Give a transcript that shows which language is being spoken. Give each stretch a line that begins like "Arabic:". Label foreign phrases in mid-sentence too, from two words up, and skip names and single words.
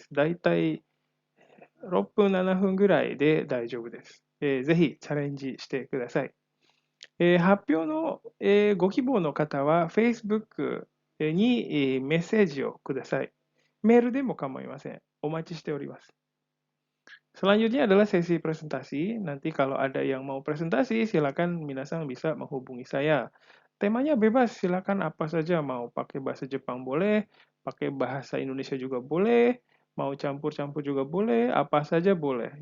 Japanese: だいたい6分、7分ぐらいで大丈夫です。ぜひチャレンジしてください。発表の、ご希望の方は Facebook にメッセージをください。メールでも構いません。お待ちしております。
Indonesian: Selanjutnya adalah sesi presentasi. Nanti kalau ada yang mau presentasi, silakan minasan bisa menghubungi saya. Temanya bebas, silakan apa saja. Mau pakai bahasa Jepang boleh, pakai bahasa Indonesia juga boleh, mau campur-campur juga boleh, apa saja boleh.